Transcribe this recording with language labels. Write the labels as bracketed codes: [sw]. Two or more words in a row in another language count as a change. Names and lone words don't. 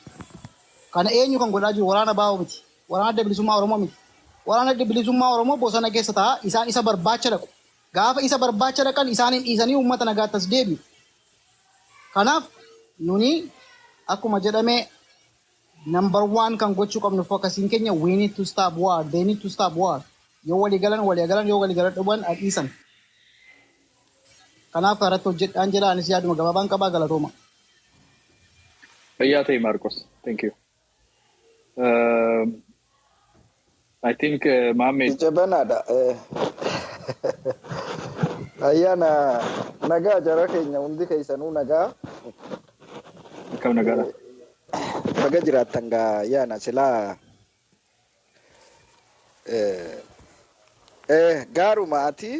[om] Kana eenyu kan godhaa jiru waraana abaa'oo miti. Waraana adda bilisummaa Oromoo miti. Waraana adda bilisummaa Oromoo bosona keessa ta'a isaan isa barbaacha dhaqu. Gaafa isa barbaacha dhaqan isaaniin dhiisanii uummata nagaatti as deebi'u. Kanaaf nuni akkuma jedhame number 1 kan gochuu qabnu fokkasiin keenya [en] we need to stop war. They need to stop war. [om] Yoo walii galan yoo walii galan dhuban dhiisan. Kanaaf irratti hojjedhaan jedha anis yaaduma gabaabaan qabaa galatooma. Fayyaa ta'e Marcos. [en] Thank you. I think Mohammed. [om] Jabanaadha. Ayyaana nagaa jara keenya hundi keessanuu nagaa. Kam nagaadha. Baga jiraattan gaa ayyaana silaa gaaruma ati.